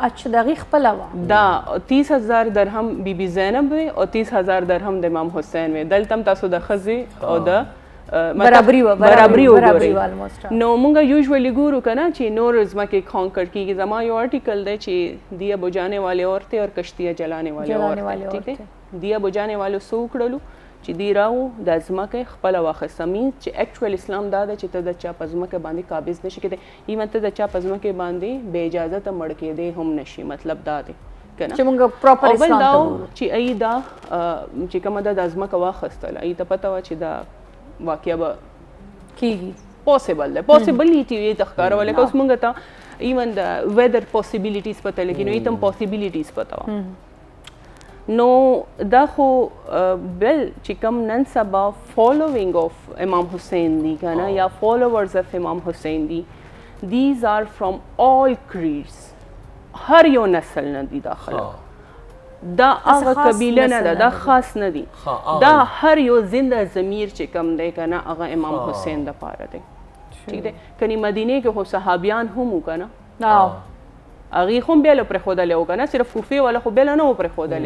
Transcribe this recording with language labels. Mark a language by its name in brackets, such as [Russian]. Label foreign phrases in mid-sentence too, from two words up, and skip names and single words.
[Pashto] اچھا د هغې خپله وه دا 30,000 درهم بیبي زینب وی او 30,000 درهم د امام حسین وی. دلته هم تاسو د ښځې او د برابري وګورئ. نو مونږ یوزولی ګورو که نه چې نور ځمکې کانکر کېږي. زما یو آرټیکل دی چې [Urdu] دیا بجانے والے عورتیں اور کشتیاں جلانے والے عورتیں، ٹھیک ہے. دیا بجانے [Pashto] والو څه وکړلو چې دی راو د ځمکه خپله واخیسته. مینس چې اکچوال اسلام دا ده چې ته د چا په ځمکه باندې قابض نشي کېدی، ایون ته د چا په ځمکې باندې بې اجازته مړ کېدی هم نشي. مطلب دا دی که نه. چې موږ پراپر او بل اسلام دا ته و ګورو چې ای دا چې کومه ده دا ځمکه واخیستله، ای ته پته وه چې دا واقعه به کېږي، پاسبل ده، پاسبلیټي یې ته ښکارول. لکه اوس موږ ته ایون د [English] weather possibilities [Pashto] پته لګي، نو ای ته هم پاسبلیټیز پته وه. نو دا خو بل چې کوم نن سبا [English] following of Imam Hussain [Pashto] دی که نه، یا [English] followers of Imam Hussain [Pashto] دی، [English] these are from all creeds. [Pashto] هر یو نسل نه دي دا خلک. دا هغه قبیله نه ده، دا خاص نه دي. دا هر یو زنده ضمیر چې کم دی که نه هغه امام حسین دپاره دی. ٹھیک دی؟ کنی مدینې کې خو صحابیان هم وو که نه، هغې خو هم بیا له پرېښودلی وو که نه، صرف کوفې والا خو بیا له نه وو پرېښودلی.